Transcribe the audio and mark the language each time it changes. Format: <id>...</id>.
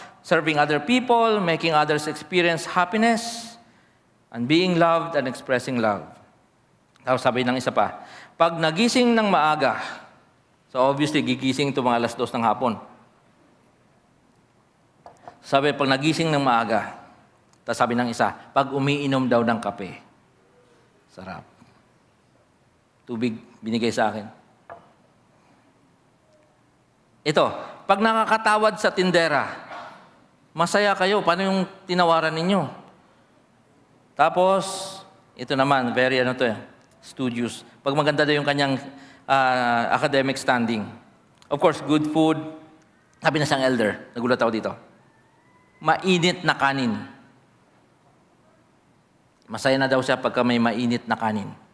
<en>Serving other people, making others experience happiness, and being loved and expressing love.</en> <tl>Tapos sabi ng isa pa, pag nagising ng maaga, so obviously gigising ito mga 2:00 ng hapon. Sabi, pag nagising ng maaga, Tapos sabi ng isa, pag umiinom daw ng kape, sarap. Tubig binigay sa akin. Ito, pag nakakatawad sa tindera, masaya kayo. Paano yung tinawaran ninyo? Tapos, ito naman,</tl> <en>very studious.</en> <tl>Pag maganda daw yung kanyang academic standing.</tl> <en>Of course, good food.</en> <tl>Sabi na siyang elder, nagulat ako dito. Mainit na kanin. Masaya na daw siya pagka may mainit na kanin.</tl>